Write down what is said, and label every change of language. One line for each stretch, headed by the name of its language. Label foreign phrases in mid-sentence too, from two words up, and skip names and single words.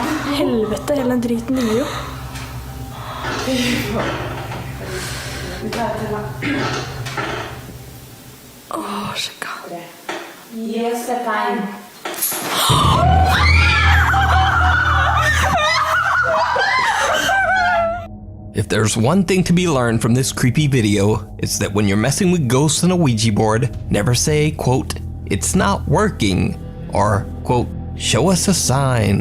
Norwegian: Helvete, hele den driten tingler jo. Fy faen. Vi tar det til da. Sjekka. Gi oss et tegn.
English: If there's one thing to be learned from this creepy video, it's that when you're messing with ghosts on a Ouija board, never say, quote, "It's not working," or, quote, "Show us a sign."